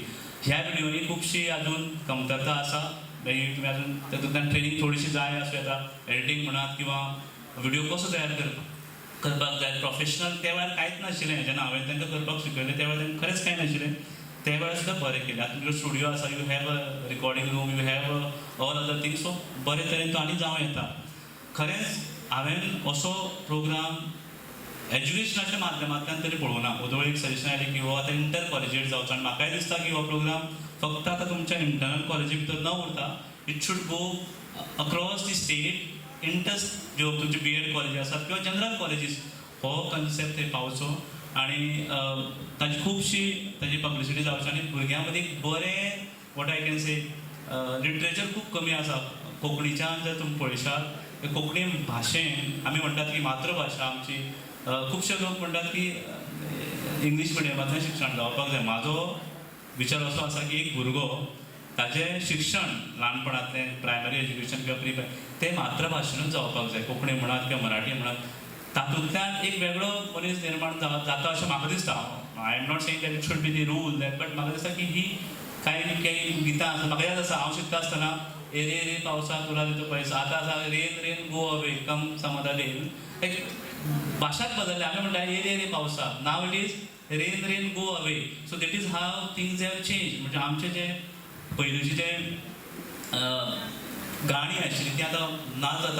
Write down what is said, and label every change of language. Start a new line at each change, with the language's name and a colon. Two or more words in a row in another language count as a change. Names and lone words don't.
Konkani: ह्या व्हिडिओनी खुबशी अजून कमतरता आसा, तुमी अजून तातूंतल्यान ट्रेनींग थोडीशी जाय आसूं येता. एडिटींग म्हणात किंवा व्हिडिओ कसो तयार करपाक जाय. प्रोफेशनल त्या वेळार कांयच नाशिल्लें. जेन्ना हांवें तांकां करपाक शिकयलें त्या वेळार तांकां खरेंच कांय नाशिल्लें. ते वेळार सुद्दां बरें केलें. आतां तुमचो स्टुडिओ आसा,
English: you have a recording room, you have all other things,
Konkani: सो बरे तरेन तो आनी जावं येता. खरेंच हांवें असो प्रोग्राम एज्युकेशनाच्या माध्यमांतल्यान तरी पळोवना. उदोळ एक सजेशन आयलें की हो आतां इंटर कॉलेजीर जावचो, आनी म्हाकाय दिसता की हो प्रोग्राम फक्त आतां तुमच्या इंटरनल कॉलेजी भितर न उरता,
English: it should go across the state.
Konkani: इंटर ज्यो तुमचे BEd कॉलेजी आसात किंवा जनरल कॉलेजीस, हो कन्सेप्ट थंय पावचो आनी ताची खुबशी ताची पब्लिसिटी जावची आनी भुरग्यां मदीं बरें
English: what I can say
Konkani: लिटरेचर खूब कमी आसा कोंकणीच्यान. जर तुमी पळयशात कोंकणी भाशेन आमी म्हणटात की मातृभाशा आमची, खुबशे लोक म्हणटात की इंग्लीश मिडियमांतल्यान शिक्षण जावपाक जाय. म्हाजो विचार असो आसा की एक भुरगो ताजें शिक्षण ल्हानपणांतलें
English: primary education
Konkani: किंवा प्री तें मातृभाशेनूच जावपाक जाय. कोंकणी म्हणत किंवा मराठी म्हणत, तातूंतल्यान एक वेगळो मनीस निर्माण जाता अशें म्हाका दिसता.
English: I am not saying that it should be the rule that, but
Konkani: म्हाका दिसता की ही काही गितां आसा. म्हाका याद आसा हांव शिकता आसतना
Marathi: एरे रे पावसा तुला दितो पैसा,
Konkani: आतां आसा
English: rain rain go away come samda rain.
Konkani: एक भाशाच बदलल्या. आमी म्हणटा
Marathi: एरे रे पावसा,
English: now it is rain rain go away. so that is how things have change.
Konkani: म्हणजे आमचें जें पयलींची जें गाणी आशिल्ली ती आतां ना जाता.